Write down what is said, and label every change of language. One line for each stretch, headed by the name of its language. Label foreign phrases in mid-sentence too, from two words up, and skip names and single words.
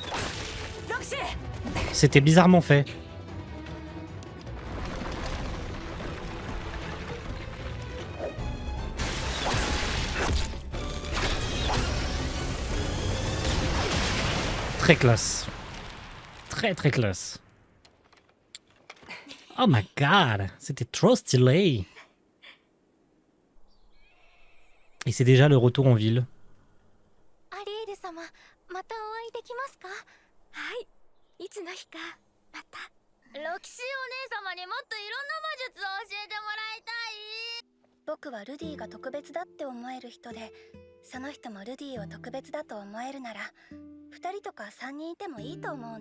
French: C'était bizarrement fait. Très classe. Très très classe.
English: Oh my god,
French: c'était trop stylé. Et c'est déjà le retour en ville.
Japanese: アリエル様またお会いできますか？はいいつの日かまたロキシーお姉様にもっといろんな魔術を教えてもらいたい。僕はルディが特別だって思える人でその人もルディを特別だと思えるなら2人とか3人いてもいいと思うんだ。